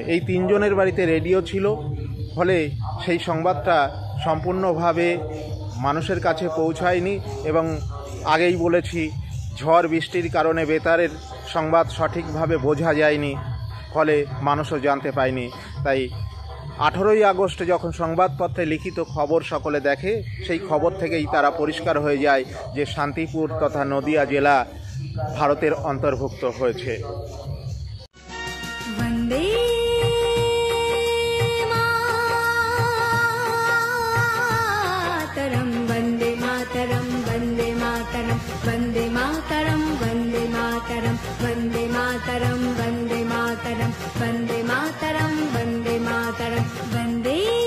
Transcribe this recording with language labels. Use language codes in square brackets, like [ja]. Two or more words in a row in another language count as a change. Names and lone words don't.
[bn] এই 3 জনের বাড়িতে রেডিও ছিল, ফলে সেই সংবাদটা সম্পূর্ণভাবে মানুষের কাছে পৌঁছায়নি এবং আগেই বলেছি ঝড় বৃষ্টির কারণে বেতারের সংবাদ সঠিকভাবে বোঝা যায়নি, ফলে মানুষও জানতে পায়নি। তাই 18ই আগস্ট যখন সংবাদপত্রে লিখিত খবর সকলে দেখে, সেই খবর থেকেই তারা পরিষ্কার হয়ে যায় যে শান্তিপুর তথা নদিয়া জেলা ভারতের অন্তর্ভুক্ত হয়েছে। [sa] वन्दे मातरं वन्दे मातरं वन्दे मातरं वन्दे मातरं वन्दे मातरं वन्दे मातरं वन्दे